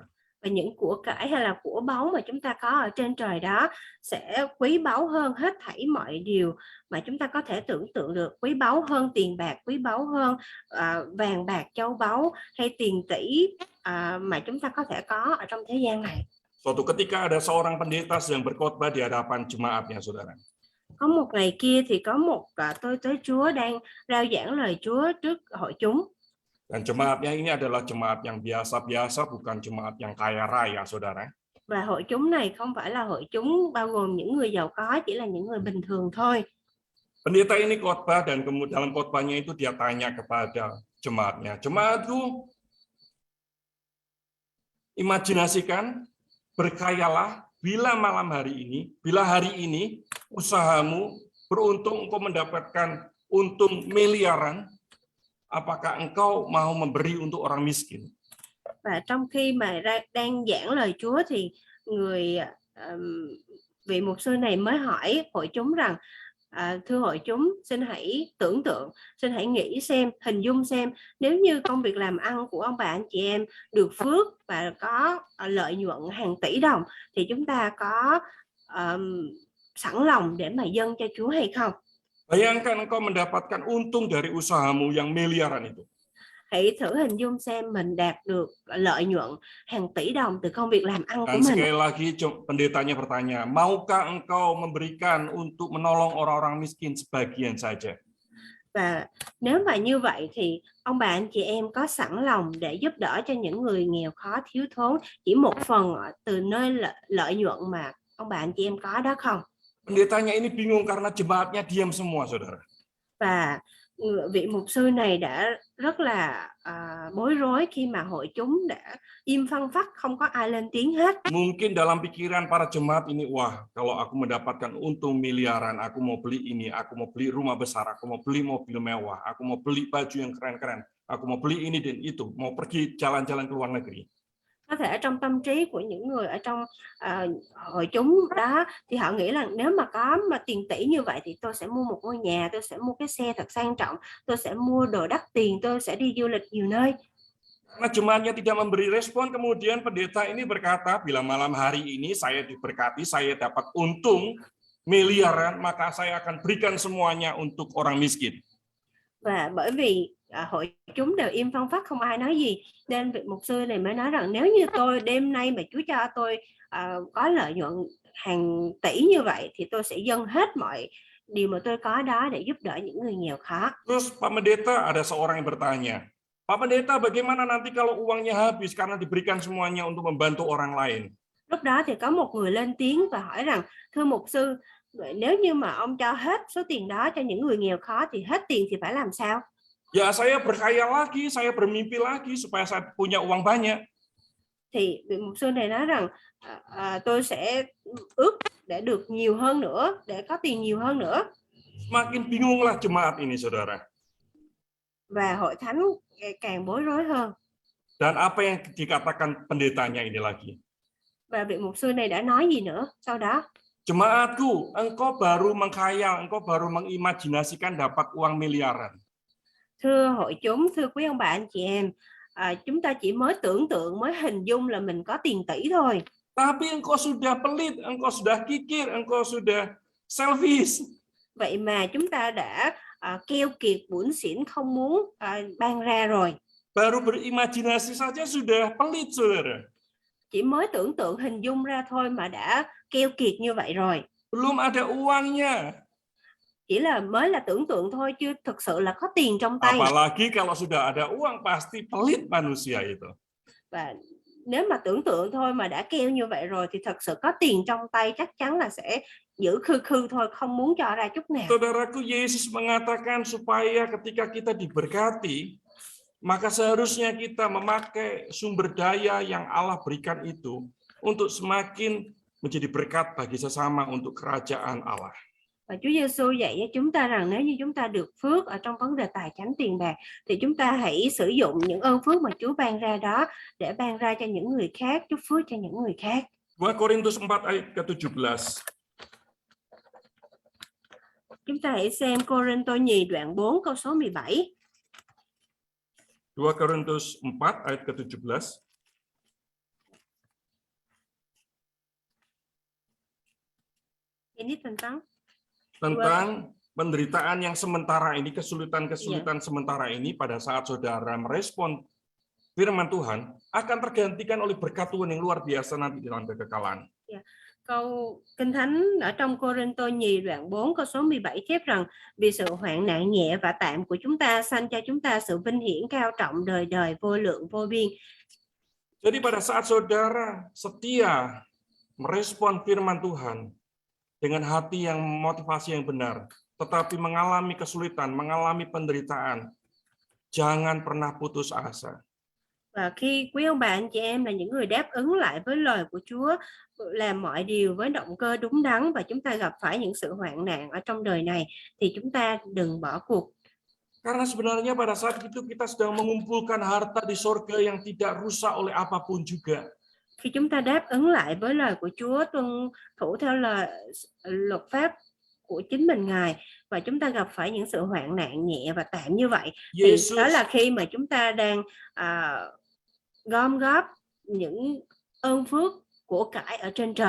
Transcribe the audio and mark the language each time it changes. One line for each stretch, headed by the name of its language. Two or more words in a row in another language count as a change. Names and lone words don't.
Vietnamese: Và những của cải hay là của báu mà chúng ta có ở trên trời đó sẽ quý báu hơn hết thảy mọi điều mà chúng ta có thể tưởng tượng được, quý báu hơn tiền bạc, quý báu hơn vàng bạc châu báu hay tiền tỷ mà chúng ta có thể có ở trong thế gian này.
Indonesian: Suatu ketika ada seorang pendeta sedang berkhotbah di hadapan jemaatnya, saudara.
Vietnamese: Có một ngày kia thì có một tôi tớ Chúa đang rao giảng lời Chúa trước hội chúng.
Indonesian: Dan jemaatnya ini adalah jemaat yang biasa-biasa, bukan jemaat yang kaya raya, saudara.
Vietnamese: Và hội chúng này không phải là hội chúng bao gồm những người giàu có, chỉ là những người bình thường thôi.
Indonesian: Pendeta ini khotbah dan dalam khotbahnya itu dia tanya kepada jemaatnya, jemaatku, imajinasikan, berkayalah bila malam hari ini, bila hari ini usahamu beruntung engkau mendapatkan untung miliaran, apakah engkau mau memberi untuk orang miskin?
Vietnamese: Và trong khi mà đang giảng lời Chúa thì vị mục sư này mới hỏi hội chúng rằng thưa hội chúng, xin hãy tưởng tượng, xin hãy nghĩ xem, hình dung xem, nếu như công việc làm ăn của ông bà anh chị em được phước và có lợi nhuận hàng tỷ đồng thì chúng ta có sẵn lòng để mà dâng cho Chúa hay không?
Indonesian: Bayangkan engkau mendapatkan untung dari usahamu yang miliaran itu.
Vietnamese: Hãy thử hình dung xem mình đạt được lợi nhuận hàng tỷ đồng từ công việc làm ăn của
Indonesian: Dan
Vietnamese: mình.
Indonesian: sekali lagi pendetanya bertanya, maukah engkau memberikan untuk menolong orang-orang miskin sebagian saja?
Vietnamese: Và nếu mà như vậy thì ông bà anh chị em có sẵn lòng để giúp đỡ cho những người nghèo khó thiếu thốn chỉ một phần từ nơi lợi nhuận mà ông bà anh chị em có đó không?
Indonesian: Pendetanya ini bingung karena jemaatnya diam semua, saudara.
Vietnamese: Và vị mục sư này đã rất là bối rối khi mà hội chúng đã im phăng phắc, không có ai lên tiếng hết.
Indonesian: Mungkin dalam pikiran para jemaat ini, wah, kalau aku mendapatkan untung miliaran, aku mau beli ini, aku mau beli rumah besar, aku mau beli mobil mewah, aku mau beli baju yang keren-keren, aku mau beli ini dan itu, mau pergi jalan-jalan ke luar negeri.
Vietnamese: Có thể trong tâm trí của những người ở trong hội chúng đó thì họ nghĩ là nếu mà có tiền tỷ như vậy thì tôi sẽ mua một ngôi nhà, tôi sẽ mua cái xe thật sang trọng, tôi sẽ mua đồ đắt tiền, tôi sẽ đi du lịch nhiều nơi.
Indonesian: Karena jemaatnya tidak memberi respon, kemudian pendeta ini berkata, bila malam hari ini saya diberkati, saya dapat untung miliaran, maka saya akan berikan semuanya untuk orang miskin.
Vietnamese: Và bởi vì hội chúng đều im phăng phắc, không ai nói gì, nên vị mục sư này mới nói rằng nếu như tôi đêm nay mà Chúa cho tôi có lợi nhuận hàng tỷ như vậy thì tôi sẽ dâng hết mọi điều mà tôi có đó để giúp đỡ những người nghèo khó.
Indonesian: Terus Pak Pendeta, ada seorang yang bertanya, Pak Pendeta, bagaimana nanti kalau uangnya habis karena diberikan semuanya untuk membantu orang lain?
Vietnamese: Lúc đó thì có một người lên tiếng và hỏi rằng, thưa mục sư, nếu như mà ông cho hết số tiền đó cho những người nghèo khó thì hết tiền thì phải làm sao?
Indonesian: Ya, saya berkhayal lagi, saya bermimpi lagi supaya saya punya uang banyak.
Vietnamese: Thì vị mục sư này nói rằng tôi sẽ ước để được nhiều hơn nữa, để có tiền nhiều hơn nữa.
Indonesian: Makin bingunglah jemaat ini, saudara.
Vietnamese: Và hội thánh càng bối rối hơn.
Indonesian: Dan apa yang dikatakan pendetanya ini lagi?
Vietnamese: Và vị mục sư này đã nói gì nữa sau đó?
Indonesian: Jemaatku, engkau baru mengkhayal, engkau baru mengimajinasikan dapat uang miliaran.
Vietnamese: Thưa hội chúng, thưa quý ông bà anh chị em, chúng ta chỉ mới tưởng tượng, mới hình dung là mình có tiền tỷ thôi.
Indonesian: Tapi engkau sudah pelit, engkau sudah kikir, engkau sudah selfish.
Vietnamese: Vậy mà chúng ta đã keo kiệt, bủn xỉn, không muốn ban ra rồi.
Indonesian: Baru berimajinasi saja sudah pelit, saudara.
Vietnamese: Chỉ mới tưởng tượng, hình dung ra thôi mà đã keo kiệt như vậy rồi.
Indonesian: Belum ada uangnya.
Vietnamese: Chỉ là mới là tưởng tượng thôi, chưa thực sự là có tiền trong tay.
Indonesian: Apalagi kalau sudah ada uang, pasti pelit manusia itu.
Vietnamese: Và nếu mà tưởng tượng thôi mà đã keo như vậy rồi thì thật sự có tiền trong tay chắc chắn là sẽ giữ khư khư thôi, không muốn cho ra chút nào.
Indonesian: Saudaraku, Yesus mengatakan supaya ketika kita diberkati, maka seharusnya kita memakai sumber daya yang Allah berikan itu untuk semakin menjadi berkat bagi sesama untuk kerajaan Allah.
Vietnamese: Và Chúa Giêsu dạy cho chúng ta rằng nếu như chúng ta được phước ở trong vấn đề tài chánh tiền bạc thì chúng ta hãy sử dụng những ơn phước mà Chúa ban ra đó để ban ra cho những người khác, chúc phước cho những người khác.
Indonesian: 2 Korintus 4 ayat ke-17.
Vietnamese: Chúng ta hãy xem Cô-rinh-tô nhì đoạn 4 câu số 17.
Indonesian: 2 Korintus 4 ayat ke-17. Ini tentang penderitaan yang sementara ini, kesulitan-kesulitan sementara ini pada saat saudara merespon firman Tuhan akan tergantikan oleh berkat Tuhan yang luar biasa nanti di dalam kekekalan.
Vietnamese: Câu Kinh Thánh ở trong Cô-rinh-tô nhì đoạn 4 câu số 17 chép rằng vì sự hoạn nạn nhẹ và tạm của chúng ta sanh cho chúng ta sự vinh hiển cao trọng đời đời vô lượng vô biên.
Indonesian: Jadi pada saat saudara setia merespon firman Tuhan dengan hati yang motivasi yang benar, tetapi mengalami kesulitan, mengalami penderitaan, jangan pernah putus asa.
Vietnamese: Và khi quý ông bà anh chị em là những người đáp ứng lại với lời của Chúa, làm mọi điều với động cơ đúng đắn và chúng ta gặp phải những sự hoạn nạn ở trong đời này thì chúng ta đừng bỏ cuộc.
Indonesian: Karena sebenarnya pada saat itu kita sedang mengumpulkan harta di sorga yang tidak rusak oleh apapun juga.
Vietnamese: Khi chúng ta đáp ứng lại với lời của Chúa, tuân thủ theo lời luật pháp của chính mình Ngài và chúng ta gặp phải những sự hoạn nạn nhẹ và tạm như vậy thì đó là khi mà chúng ta đang gom góp những ơn phước của cải ở trên trời.